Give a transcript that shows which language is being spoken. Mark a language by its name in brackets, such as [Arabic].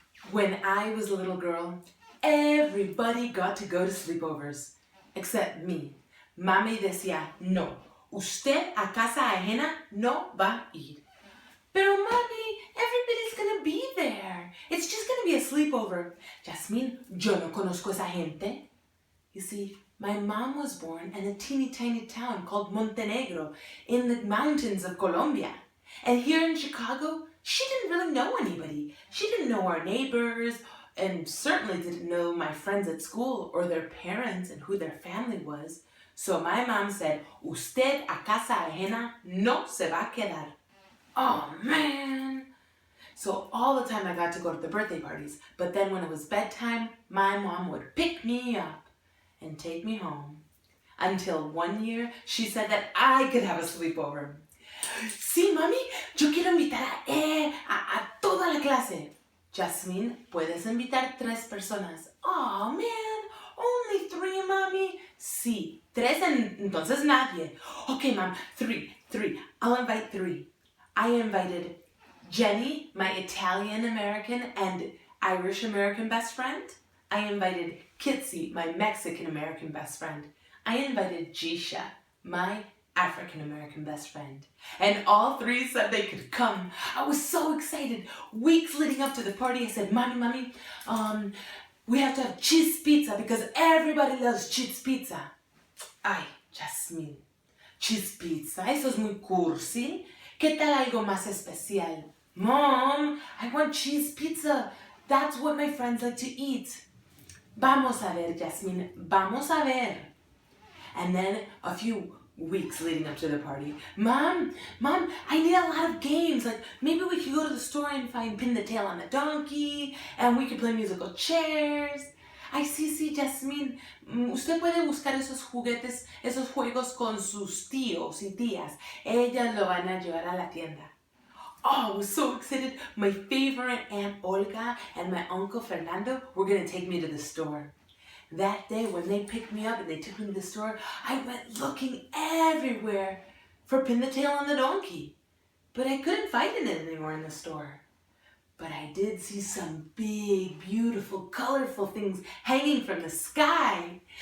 [English] When I was a little girl, everybody got to go to sleepovers, except me. [Spanish] Mami decía, no, usted a casa ajena no va a ir. Pero mami, [English] everybody's gonna be there. It's just gonna be a sleepover. [Spanish] Jasmin, yo no conozco esa gente. [English] You see, my mom was born in a teeny tiny town called Montenegro in the mountains of Colombia. And here in Chicago, she didn't really know anybody. She didn't know our neighbors and certainly didn't know my friends at school or their parents and who their family was. So my mom said, [Spanish] usted a casa ajena no se va a quedar. [English] Oh man! So all the time I got to go to the birthday parties, but then when it was bedtime, my mom would pick me up and take me home. Until one year, she said that I could have a sleepover. [Spanish] Sí, mami, yo quiero invitar a toda la clase. Jasmin, puedes invitar 3 personas. [English] Oh man, only 3, [Spanish] mami. Sí, 3 entonces nadie. [English] Okay, mom, 3. I'll invite 3. I invited Jenny, my Italian-American and Irish-American best friend. I invited Kitsy, my Mexican-American best friend. I invited Jisha, my African-American best friend. And all 3 said they could come. I was so excited. Weeks leading up to the party, I said, Mommy, we have to have cheese pizza because everybody loves cheese pizza. [Spanish] Ay, Jasmin, [English] cheese pizza, [Spanish] eso es muy cursi. ¿Qué tal algo más especial? [English] Mom, I want cheese pizza. That's what my friends like to eat. [Spanish] Vamos a ver, Jasmin, vamos a ver. [English] And then a few weeks leading up to the party, Mom, I need a lot of games. Like maybe we could go to the store and find Pin the Tail on the Donkey, and we could play musical chairs. [Spanish] Ay, sí, Jasmin, usted puede buscar esos juguetes, esos juegos con sus tíos y tías. Ellas lo van a llevar a la tienda. [English] Oh, I was so excited. My favorite Aunt Olga and my Uncle Fernando were going to take me to the store. That day, when they picked me up and they took me to the store, I went looking everywhere for Pin the Tail on the Donkey. But I couldn't find it anymore in the store. But I did see some big, beautiful, colorful things hanging from the sky.